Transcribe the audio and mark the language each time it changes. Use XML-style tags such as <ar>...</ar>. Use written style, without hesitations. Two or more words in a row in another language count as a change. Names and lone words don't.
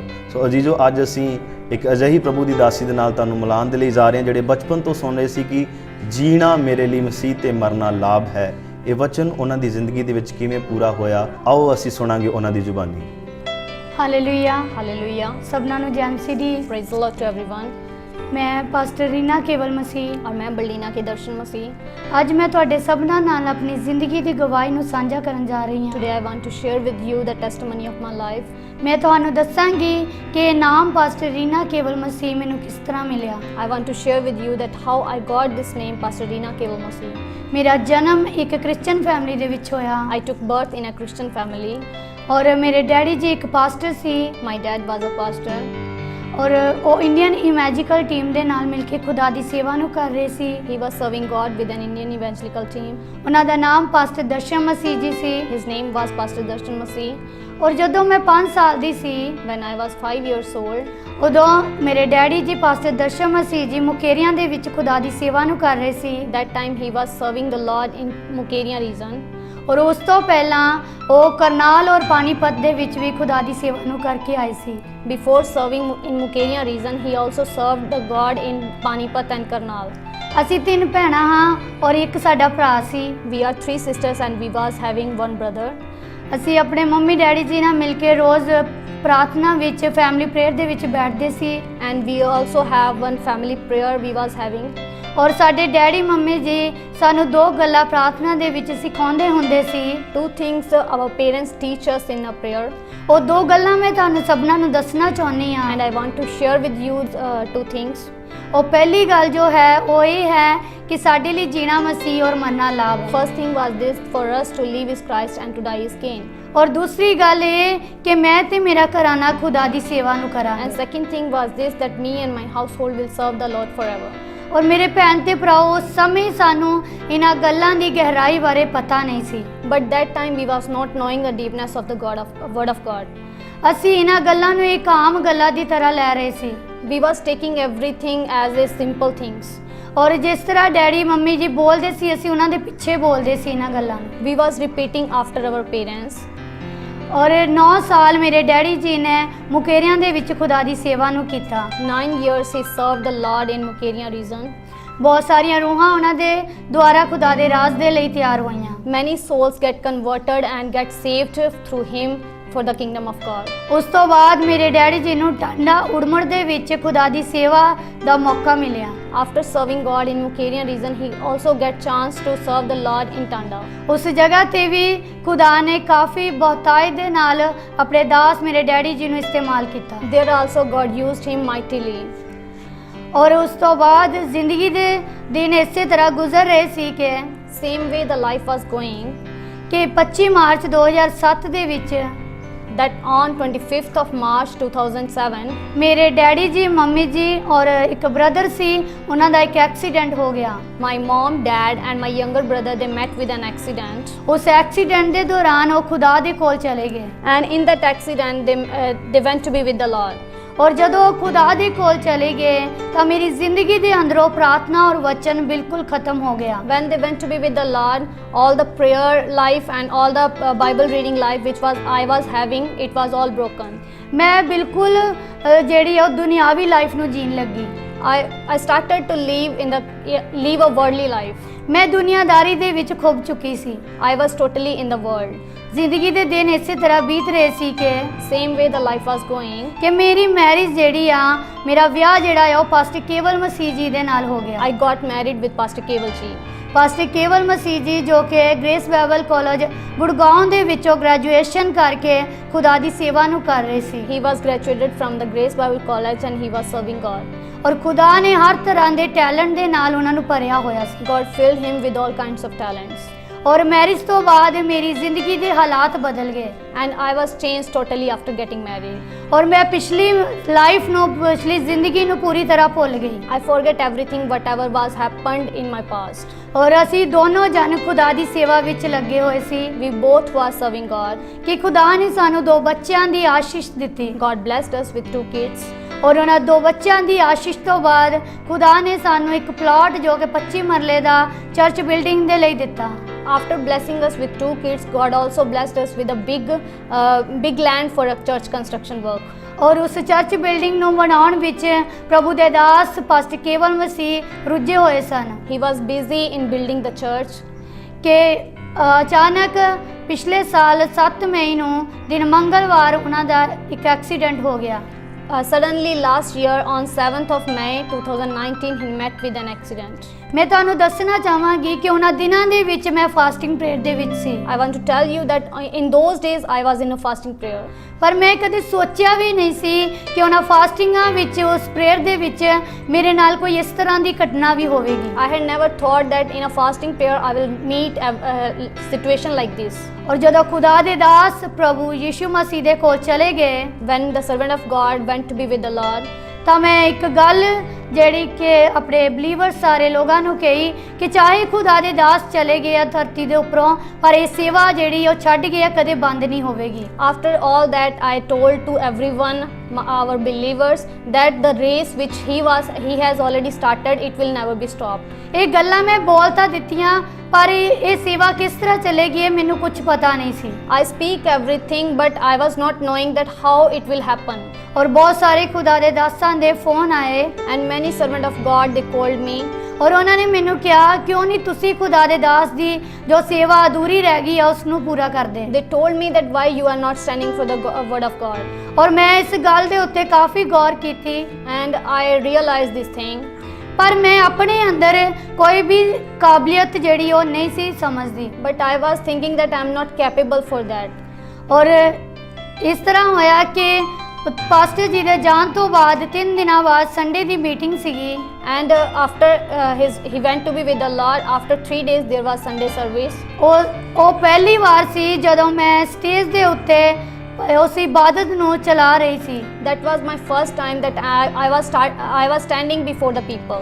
<pa>ਸੋ ਅਜੀਜ਼ੋ, ਅੱਜ ਅਸੀਂ ਇੱਕ ਅਜਿਹੀ ਪ੍ਰਭੂ ਦੀ ਦਾਸੀ ਦੇ ਨਾਲ ਤੁਹਾਨੂੰ ਮਿਲਾਉਣ ਦੇ ਲਈ ਜਾ ਰਹੇ ਹਾਂ ਜਿਹੜੇ ਬਚਪਨ ਤੋਂ ਸੁਣ ਰਹੇ ਸੀ ਕਿ ਜੀਣਾ ਮੇਰੇ ਲਈ ਮਸੀਹ ਤੇ ਮਰਨਾ ਲਾਭ ਹੈ। ਇਹ ਵਚਨ ਉਹਨਾਂ ਦੀ ਜ਼ਿੰਦਗੀ ਦੇ ਵਿੱਚ ਕਿਵੇਂ ਪੂਰਾ ਹੋਇਆ, ਆਓ ਅਸੀਂ ਸੁਣਾਂਗੇ ਉਹਨਾਂ ਦੀ ਜ਼ੁਬਾਨੀ। ਹਾਲੇਲੂਇਆ</pa> <en>Hallelujah.</en> <pa>ਸਭਨਾਂ ਨੂੰ ਜੈ ਮਸੀਹ ਦੀ।</pa> <en>Praise the Lord to everyone.</en> <pa>ਮੈਂ ਪਾਸਟਰ ਰੀਨਾ ਕੇਵਲ ਮਸੀਹ</pa> <hi>और मैं बलडीना के दर्शन मसीह।</hi> <pa>ਅੱਜ ਮੈਂ ਤੁਹਾਡੇ ਸਭਨਾਂ ਨਾਲ ਆਪਣੀ ਜ਼ਿੰਦਗੀ ਦੀ ਗਵਾਹੀ ਨੂੰ ਸਾਂਝਾ ਕਰਨ ਜਾ ਰਹੀ ਹਾਂ।</pa> <en>Today I want to share with you the testimony of my life.</en> <pa>ਮੈਂ ਤੁਹਾਨੂੰ ਦੱਸਾਂਗੀ ਕਿ ਇਹ ਨਾਮ ਪਾਸਟਰ ਰੀਨਾ ਕੇਵਲ ਮਸੀਹ ਮੈਨੂੰ ਕਿਸ ਤਰ੍ਹਾਂ ਮਿਲਿਆ।</pa> <en>I want to share with you that how I got this name, Pastor Rina Keval Masih.</en> <pa>ਮੇਰਾ ਜਨਮ ਇੱਕ</pa> <en>Christian family</en> <pa>ਦੇ ਵਿੱਚ ਹੋਇਆ</pa> <en>I took birth in a Christian family.</en> <pa>ਔਰ ਮੇਰੇ ਡੈਡੀ ਜੀ ਇੱਕ ਪਾਸਟਰ ਸੀ</pa> <en>My dad was a pastor.</en> <pa>ਔਰ ਉਹ</pa> <en>Indian evangelical team</en> <pa>ਦੇ ਨਾਲ ਮਿਲ ਕੇ ਖੁਦਾ ਦੀ ਸੇਵਾ ਨੂੰ ਕਰ ਰਹੇ ਸੀ।</pa> <en>He was serving God with an Indian evangelical team.</en> <pa>ਉਹਨਾਂ ਦਾ ਨਾਮ ਪਾਸਟਰ ਦਰਸ਼ਨ ਮਸੀਹ ਜੀ ਸੀ।</pa> <en>His name was Pastor Darshan Masih.</en> <pa>ਔਰ ਜਦੋਂ ਮੈਂ 5 ਸਾਲ ਦੀ ਸੀ</pa> <en>When I was 5 years old,</en> <pa>ਉਦੋਂ ਮੇਰੇ ਡੈਡੀ ਜੀ ਪਾਸਟਰ ਦਰਸ਼ਨ ਮਸੀਹ ਜੀ ਮੁਕੇਰੀਆਂ ਦੇ ਵਿੱਚ ਖੁਦਾ ਦੀ ਸੇਵਾ ਨੂੰ ਕਰ ਰਹੇ ਸੀ।</pa> <en>that time he was serving the Lord in Mukeria region.</en> <pa>ਔਰ ਉਸ ਤੋਂ ਪਹਿਲਾਂ ਉਹ ਕਰਨਾਲ ਔਰ ਪਾਣੀਪਤ ਦੇ ਵਿੱਚ ਵੀ ਖੁਦਾ ਦੀ ਸੇਵਾ ਨੂੰ ਕਰਕੇ ਆਏ ਸੀ।</pa> <en>Before serving in Mukeria region, he also served the God in Panipat and Karnal.</en> <pa>ਅਸੀਂ 3 ਭੈਣਾਂ ਹਾਂ ਔਰ ਇੱਕ ਸਾਡਾ ਭਰਾ ਸੀ।</pa> <en>We are 3 sisters and we was having 1 brother.</en> <pa>ਅਸੀਂ ਆਪਣੇ ਮੰਮੀ ਡੈਡੀ ਜੀ ਨਾਲ ਮਿਲ ਕੇ ਰੋਜ਼ ਪ੍ਰਾਰਥਨਾ ਵਿੱਚ</pa> <en>family prayer</en> <pa>ਦੇ ਵਿੱਚ ਬੈਠਦੇ ਸੀ।</pa> <en>And we also have 1 family prayer we was having.</en> <pa>ਔਰ ਸਾਡੇ ਡੈਡੀ ਮੰਮੀ ਜੀ ਸਾਨੂੰ 2 ਗੱਲਾਂ ਪ੍ਰਾਰਥਨਾ ਦੇ ਵਿੱਚ ਸਿਖਾਉਂਦੇ ਹੁੰਦੇ ਸੀ।</pa> <en>2 things our parents teach us in a prayer.</en> <pa>ਉਹ 2 ਗੱਲਾਂ ਮੈਂ ਤੁਹਾਨੂੰ ਸਭਨਾਂ ਨੂੰ ਦੱਸਣਾ ਚਾਹੁੰਦੀ ਹਾਂ।</pa> <en>And I want to share with you 2 things.</en> <pa>ਉਹ ਪਹਿਲੀ ਗੱਲ ਜੋ ਹੈ ਉਹ ਇਹ ਹੈ ਕਿ ਸਾਡੇ ਲਈ ਜੀਣਾ ਮਸੀਹ ਔਰ ਮਰਨਾ ਲਾਭ ਹੈ।</pa> <en>First thing was this: for us to live is Christ and to die is gain.</en> <pa>ਔਰ ਦੂਸਰੀ ਗੱਲ ਇਹ ਕਿ ਮੈਂ ਤੇ ਮੇਰਾ ਘਰਾਨਾ ਖੁਦਾ ਦੀ ਸੇਵਾ ਨੂੰ ਕਰਾਂਗੇ।</pa> <en>And second thing was this: that me and my household will serve the Lord forever.</en> <pa>ਔਰ ਮੇਰੇ ਭੈਣ ਤੇ ਭਰਾਓ, ਉਸ ਸਮੇਂ ਸਾਨੂੰ ਇਹਨਾਂ ਗੱਲਾਂ ਦੀ ਗਹਿਰਾਈ ਬਾਰੇ ਪਤਾ ਨਹੀਂ ਸੀ।</pa> <en>But that time we was not knowing the deepness of the word of God.</en> <pa>ਅਸੀਂ ਇਹਨਾਂ ਗੱਲਾਂ ਨੂੰ ਇੱਕ ਆਮ ਗੱਲਾਂ ਦੀ ਤਰ੍ਹਾਂ ਲੈ ਰਹੇ ਸੀ।</pa> <en>We was taking everything as a simple things.</en> <pa>ਔਰ ਜਿਸ ਤਰ੍ਹਾਂ ਡੈਡੀ ਮੰਮੀ ਜੀ ਬੋਲਦੇ ਸੀ ਅਸੀਂ ਉਹਨਾਂ ਦੇ ਪਿੱਛੇ ਬੋਲਦੇ ਸੀ ਇਹਨਾਂ ਗੱਲਾਂ ਨੂੰ।</pa> <en>We was repeating after our parents.</en> <pa>ਔਰ 9 ਸਾਲ ਮੇਰੇ ਡੈਡੀ ਜੀ ਨੇ ਮੁਕੇਰੀਆਂ ਦੇ ਵਿੱਚ ਖੁਦਾ ਦੀ ਸੇਵਾ ਨੂੰ ਕੀਤਾ।</pa> <en>9 years he served the Lord in Mukeria region.</en> <pa>ਬਹੁਤ ਸਾਰੀਆਂ ਰੂਹਾਂ ਉਹਨਾਂ ਦੇ ਦੁਆਰਾ ਖੁਦਾ ਦੇ ਰਾਜ ਦੇ ਲਈ ਤਿਆਰ ਹੋਈਆਂ।</pa> <en>Many souls get converted and get saved through him for the kingdom of God.</en> <pa>ਉਸ ਤੋਂ ਬਾਅਦ ਮੇਰੇ ਡੈਡੀ ਜੀ ਨੂੰ ਟਾਂਡਾ ਉੜਮੜ ਦੇ ਵਿੱਚ ਖੁਦਾ ਦੀ ਸੇਵਾ ਦਾ ਮੌਕਾ ਮਿਲਿਆ।</pa> <en>After serving God in Mukeria region, he also get chance to serve the Lord in Tanda.</en> <pa>ਉਸ ਜਗ੍ਹਾ ਤੇ ਵੀ ਖੁਦਾ ਨੇ ਕਾਫੀ ਬਹੁਤਾਈ ਦੇ ਨਾਲ ਆਪਣੇ ਦਾਸ ਮੇਰੇ ਡੈਡੀ ਜੀ ਨੂੰ ਇਸਤੇਮਾਲ ਕੀਤਾ।</pa> <en>There also God used him mightily.</en> <pa>ਔਰ ਉਸ ਤੋਂ ਬਾਅਦ ਜ਼ਿੰਦਗੀ ਦੇ ਦਿਨ ਇਸੇ ਤਰ੍ਹਾਂ ਗੁਜ਼ਰ ਰਹੇ ਸੀ ਕਿ</pa> <en>Same way the life was going,</en> <pa>ਕਿ 25 ਮਾਰਚ 2007 ਦੇ ਵਿੱਚ</pa> <en>that on 25th of March 2007,</en> <pa>ਮੇਰੇ ਡੈਡੀ ਜੀ ਮੰਮੀ ਜੀ ਔਰ ਇੱਕ ਬ੍ਰਦਰ ਸੀ, ਉਹਨਾਂ ਦਾ ਇੱਕ ਐਕਸੀਡੈਂਟ ਹੋ ਗਿਆ।</pa> <en>my mom, dad and my younger brother, they met with an accident.</en> <pa>ਉਸ ਐਕਸੀਡੈਂਟ ਦੇ ਦੌਰਾਨ ਉਹ ਖੁਦਾ ਦੇ ਕੋਲ ਚਲੇ ਗਏ।</pa> <en>And in that accident, they went to be with the Lord.</en> <pa>ਔਰ ਜਦੋਂ ਉਹ ਖੁਦਾ ਦੇ ਕੋਲ ਚਲੇ ਗਏ ਤਾਂ ਮੇਰੀ ਜ਼ਿੰਦਗੀ ਦੇ ਅੰਦਰੋਂ ਪ੍ਰਾਰਥਨਾ ਔਰ ਵਚਨ ਬਿਲਕੁਲ ਖਤਮ ਹੋ ਗਿਆ।</pa> <en>When they went to be with the Lord, all the prayer life and all the Bible reading life which I was having, it was all broken.</en> <pa>ਮੈਂ ਬਿਲਕੁਲ ਜਿਹੜੀ ਉਹ ਦੁਨਿਆਵੀ ਲਾਈਫ ਨੂੰ ਜੀਣ ਲੱਗੀ।</pa> <en>I started to live a worldly life.</en> <pa>ਮੈਂ ਦੁਨੀਆਦਾਰੀ ਦੇ ਵਿੱਚ ਖੁੱਭ ਚੁੱਕੀ ਸੀ।</pa> <en>I was totally in the world.</en> <pa>ਜ਼ਿੰਦਗੀ ਦੇ ਦਿਨ ਇਸੇ ਤਰ੍ਹਾਂ ਬੀਤ ਰਹੇ ਸੀ ਕਿ</pa> <en>Same way the life was going.</en> <pa>ਕਿ ਮੇਰੀ ਮੈਰਿਜ ਜਿਹੜੀ ਆ, ਮੇਰਾ ਵਿਆਹ ਜਿਹੜਾ ਆ ਉਹ ਪਾਸਟਰ ਕੇਵਲ ਮਸੀਹ ਜੀ ਦੇ ਨਾਲ ਹੋ ਗਿਆ।</pa> <en>I got married with Pastor Keval ji.</en> <pa>ਪਾਸਟਰ ਕੇਵਲ ਮਸੀਹ ਜੀ ਜੋ ਕਿ ਗ੍ਰੇਸ ਬਾਈਬਲ ਕਾਲਜ ਗੁੜਗਾਉਂ ਦੇ ਵਿੱਚੋਂ ਗ੍ਰੈਜੂਏਸ਼ਨ ਕਰਕੇ ਖੁਦਾ ਦੀ ਸੇਵਾ ਨੂੰ ਕਰ ਰਹੇ ਸੀ।</pa> <en>He was graduated from the Grace Bible College and he was serving God.</en> <pa>ਔਰ ਖੁਦਾ ਨੇ ਹਰ ਤਰ੍ਹਾਂ ਦੇ ਟੈਲੈਂਟ ਦੇ ਨਾਲ ਉਹਨਾਂ ਨੂੰ ਭਰਿਆ ਹੋਇਆ ਸੀ।</pa> <en>God filled him with all kinds of talents.</en> <pa>ਔਰ ਮੈਰਿਜ ਤੋਂ ਬਾਅਦ ਮੇਰੀ ਜ਼ਿੰਦਗੀ ਦੇ ਹਾਲਾਤ ਬਦਲ ਗਏ।</pa> <en>And I was changed totally after getting married.</en> <pa>ਔਰ ਮੈਂ ਪਿਛਲੀ ਲਾਈਫ ਨੂੰ, ਪਿਛਲੀ ਜ਼ਿੰਦਗੀ ਨੂੰ ਪੂਰੀ ਤਰ੍ਹਾਂ ਭੁੱਲ ਗਈ।</pa> <en>I forget everything whatever was happened in my past.</en> <pa>ਔਰ ਅਸੀਂ ਦੋਨੋਂ ਜਨ ਖੁਦਾ ਦੀ ਸੇਵਾ ਵਿੱਚ ਲੱਗੇ ਹੋਏ ਸੀ।</pa> <en>We both was serving God.</en> <pa>ਕਿ ਖੁਦਾ ਨੇ ਸਾਨੂੰ 2 ਬੱਚਿਆਂ ਦੀ ਆਸ਼ੀਸ਼ ਦਿੱਤੀ।</pa> <en>God blessed us with 2 kids.</en> <pa>ਔਰ ਉਹਨਾਂ 2 ਬੱਚਿਆਂ ਦੀ ਆਸ਼ੀਸ਼ ਤੋਂ ਬਾਅਦ ਖੁਦਾ ਨੇ ਸਾਨੂੰ ਇੱਕ ਪਲਾਟ ਜੋ ਕਿ 25 ਮਰਲੇ ਦਾ</pa> <en>church building</en> <pa>ਦੇ ਲਈ ਦਿੱਤਾ।</pa> <en>After blessing us with 2 kids, God also blessed us with a big land for a church construction work.</en> <pa>ਔਰ ਉਸ</pa> <en>church building</en> <pa>ਨੂੰ ਬਣਾਉਣ ਵਿੱਚ ਪ੍ਰਭੂ ਦੇ ਦਾਸ ਪਾਸਟਰ ਕੇਵਲ ਮਸੀਹ ਰੁੱਝੇ ਹੋਏ ਸਨ</pa> <en>He was busy in building the church.</en> <pa>ਕਿ ਅਚਾਨਕ ਪਿਛਲੇ ਸਾਲ 7 ਮਈ ਨੂੰ ਦਿਨ ਮੰਗਲਵਾਰ ਉਹਨਾਂ ਦਾ ਇੱਕ ਐਕਸੀਡੈਂਟ ਹੋ ਗਿਆ।</pa> <en>Suddenly last year on 7th of May 2019 he met with an accident.</en> <pa>ਮੈਂ ਤੁਹਾਨੂੰ ਦੱਸਣਾ ਚਾਹਾਂਗੀ ਕਿ ਉਹਨਾਂ ਦਿਨਾਂ ਦੇ ਵਿੱਚ ਮੈਂ</pa> <en>fasting prayer</en> <pa>ਦੇ ਵਿੱਚ ਸੀ।</pa> <en>I want to tell you that in those days I was in a fasting prayer.</en> <pa>ਪਰ ਮੈਂ ਕਦੇ ਸੋਚਿਆ ਵੀ ਨਹੀਂ ਸੀ ਕਿ ਉਹਨਾਂ ਫਾਸਟਿੰਗਾਂ ਵਿੱਚ ਉਸ ਪ੍ਰੇਅਰ ਦੇ ਵਿੱਚ ਮੇਰੇ ਨਾਲ ਕੋਈ ਇਸ ਤਰ੍ਹਾਂ ਦੀ ਘਟਨਾ ਵੀ ਹੋਵੇਗੀ।</pa> <en>I had never thought that in a fasting prayer I will meet a situation like this.</en> <pa>ਔਰ ਜਦੋਂ ਖੁਦਾ ਦੇ ਦਾਸ ਪ੍ਰਭੂ ਯਿਸੂ ਮਸੀਹ ਦੇ ਕੋਲ ਚਲੇ ਗਏ</pa> <en>When the servant of God went to be with the Lord,</en> <pa>ਤਾਂ ਮੈਂ ਇੱਕ ਗੱਲ ਜਿਹੜੀ ਕਿ ਆਪਣੇ ਬਲੀਵਰ ਸਾਰੇ ਲੋਕਾਂ ਨੂੰ ਕਹੀ ਕਿ ਚਾਹੇ ਖੁਦਾ ਦੇ ਦਾਸ ਚਲੇ ਗਏ ਆ ਧਰਤੀ ਦੇ ਉੱਪਰੋਂ ਪਰ ਇਹ ਸੇਵਾ ਜਿਹੜੀ ਉਹ ਛੱਡ ਗਏ ਆ ਕਦੇ ਬੰਦ ਨਹੀਂ ਹੋਵੇਗੀ।</pa> <en>after all that I told to everyone, our believers, that the race which he has already started, it will never be stopped.</en> <pa>ਇਹ ਗੱਲਾਂ ਮੈਂ ਬੋਲ ਤਾਂ ਦਿੱਤੀਆਂ ਪਰ ਇਹ ਸੇਵਾ ਕਿਸ ਤਰ੍ਹਾਂ ਚੱਲੇਗੀ ਇਹ ਮੈਨੂੰ ਕੁਝ ਪਤਾ ਨਹੀਂ ਸੀ।</pa> <en>I speak everything but I was not knowing that how it will happen.</en> <pa>ਔਰ ਬਹੁਤ ਸਾਰੇ ਖੁਦਾ ਦੇ ਦਾਸਾਂ ਦੇ ਫੋਨ ਆਏ</pa> <en>And many servant of God, they called me.</en> <pa>ਔਰ ਉਹਨਾਂ ਨੇ ਮੈਨੂੰ ਕਿਹਾ ਕਿਉਂ ਨਹੀਂ ਤੁਸੀਂ ਖੁਦਾ ਦੇ ਦਾਸ ਦੀ ਜੋ ਸੇਵਾ ਅਧੂਰੀ ਰਹਿ ਗਈ ਆ ਉਸ ਨੂੰ ਪੂਰਾ ਕਰਦੇ।</pa> <en>They told me that why you are not standing for the word of God.</en> <pa>ਔਰ ਮੈਂ ਇਸ ਗੱਲ ਦੇ ਉੱਤੇ ਕਾਫੀ ਗੌਰ ਕੀਤੀ</pa> <en>And I realized this thing.</en> <pa>ਪਰ ਮੈਂ ਆਪਣੇ ਅੰਦਰ ਕੋਈ ਵੀ ਕਾਬਲੀਅਤ ਜਿਹੜੀ ਉਹ ਨਹੀਂ ਸੀ ਸਮਝਦੀ।</pa> <en>But I was thinking that I am not capable for that.</en> <pa>ਔਰ ਇਸ ਤਰ੍ਹਾਂ ਹੋਇਆ ਕਿ ਪਾਸਟਰ ਜੀ ਦੇ ਜਾਣ ਤੋਂ ਬਾਅਦ 3 ਦਿਨਾਂ ਬਾਅਦ ਸੰਡੇ ਦੀ ਮੀਟਿੰਗ ਸੀਗੀ।</pa> <en>And after he went to be with the Lord, after 3 days there was Sunday service.</en> <pa>ਉਹ ਪਹਿਲੀ ਵਾਰ ਸੀ ਜਦੋਂ ਮੈਂ ਸਟੇਜ ਦੇ ਉੱਤੇ ਉਸ ਇਬਾਦਤ ਨੂੰ ਚਲਾ ਰਹੀ ਸੀ।</pa> <en>That was my first time that I was standing before the people.</en>